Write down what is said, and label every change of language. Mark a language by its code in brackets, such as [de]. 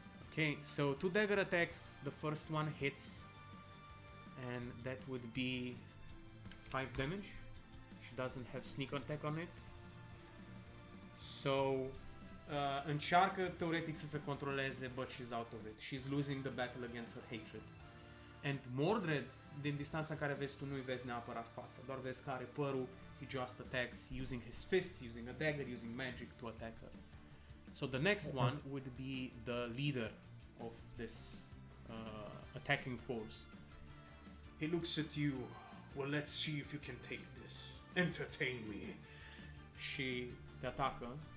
[en] Okay, so 2 dagger attacks. The first one hits, and that would be 5 damage. She doesn't have sneak attack on it. So, [ro] încearcă teoretic să se controleze, [en] but she's out of it. She's losing the battle against her hatred. And Mordred, [ro] din distanța în care vezi tu, nu-i vezi neapărat fața, doar vezi că are părul, [en] he just attacks using his fists, using a dagger, using magic to attack her. So the next one would be the leader of this attacking force. He looks at you, well, let's see if you can take this. Entertain me. [ro] Și te atacă.